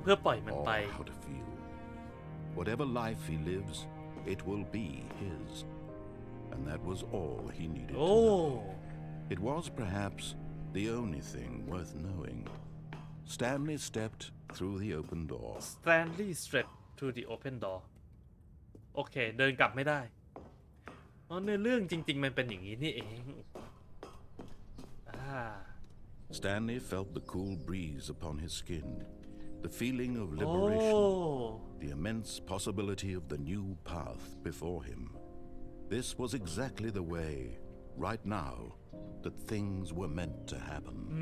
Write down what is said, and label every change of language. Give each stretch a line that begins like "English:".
Thai: เพื่อปล่อยมันไป
English: or how to feel. Whatever life he lives, it will be his. And that was all he needed to
Thai: โอ้
English: know. It was perhaps the only thing worth knowing. Stanley stepped through the open door. Stanley stepped through the open door
Thai: โอเคเดินกลับไม่ได้อ๋อในเรื่องจริงๆมันเป็นอย่างนี้นี่เอง
English: Stanley felt the cool breeze upon his skin, the feeling of liberation, the immense possibility of the new path before him. This was exactly the way, right now, that things were meant to happen.